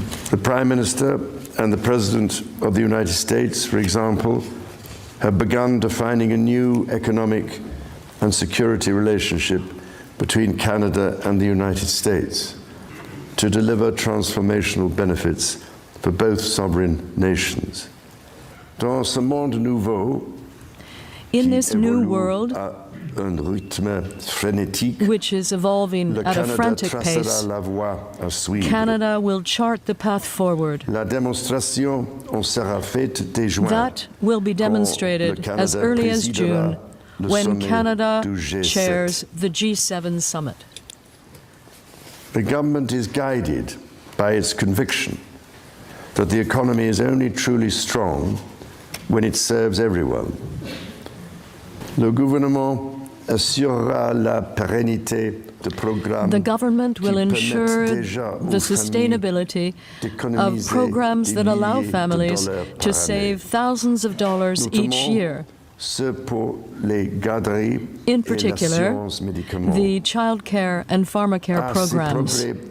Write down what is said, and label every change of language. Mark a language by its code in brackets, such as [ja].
[en] The Prime Minister and the President of the United States, for example, have begun defining a new economic and security relationship between Canada and the United States to deliver transformational benefits for both sovereign nations. [fr] Dans ce monde nouveau, [en] in this new world, [fr] un rythme frénétique, [en] which is evolving at a frantic pace, [fr] la voie à suivre. [en] Canada will chart the path forward. [fr] La démonstration en sera faite dès juin. [en] That will be demonstrated as early as June, when Canada chairs the G7 summit. The government is guided by its conviction that the economy is only truly strong when it serves everyone. [fr] Le gouvernement assurera la pérennité de programmes. [en] The government will ensure the sustainability of programs that allow families to save thousands of dollars each year. In particular, the child care and pharmacare programs.